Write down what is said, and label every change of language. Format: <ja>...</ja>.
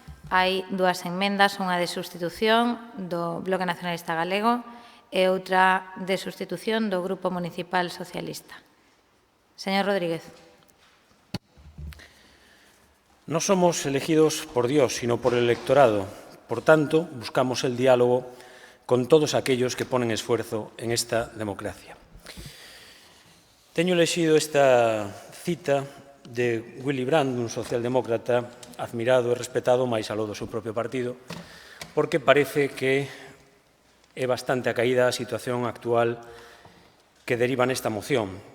<gl>Hai dúas enmendas, unha de sustitución do Bloque Nacionalista Galego e outra de sustitución do Grupo Municipal Socialista. Señor Rodríguez.</gl> <es>No somos elegidos por Dios, sino por el electorado. Por tanto, buscamos el diálogo con todos aquellos que ponen esfuerzo en esta democracia.</es> <gl>Teño lexido esta cita de Willy Brandt, un socialdemócrata admirado e respetado máis aló do seu propio partido, porque parece que é bastante acaída a situación actual que deriva nesta moción.</gl>